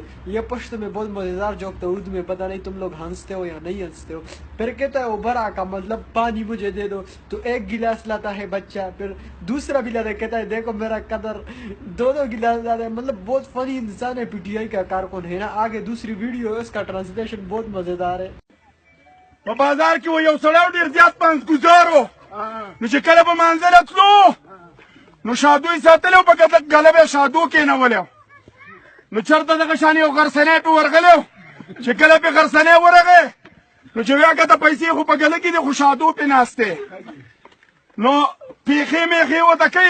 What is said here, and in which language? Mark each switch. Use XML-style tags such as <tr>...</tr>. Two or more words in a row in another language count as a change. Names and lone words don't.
<ur>یہ پشتو میں بہت مزیدار جوک تھا اردو میں، پتا نہیں تم لوگ ہنستے ہو یا نہیں ہنستے ہو. پھر کہتا ہے ابرہ کا مطلب پانی مجھے دے دو، تو ایک گلاس لاتا ہے بچہ، پھر دوسرا بھی لاتا ہے، کہتا ہے دیکھو میرا قدر، دو گلاس لاتا ہے. مطلب بہت فنی انسان ہے، پی ٹی آئی کا کارکن ہے نا۔ آگے دوسری ویڈیو ہے، اس کا ٹرانسلیشن بہت مزیدار ہے.</ur> <ps>په بازار کې و یو سړی ډېر زیات پنځګزار و نو چې کله به منزله تلو نو شادو یې ساتلی و په ګله به یې شادو کېنولی نو چېرته دغه شان یو غرڅنی پې ورغلی و چې کله پې غرڅنی ورغی نو چې ویا کته پیسې خو په ګله کې دي خو شادو پې ناست دی نو پیښې میښې ورته کوي</ps>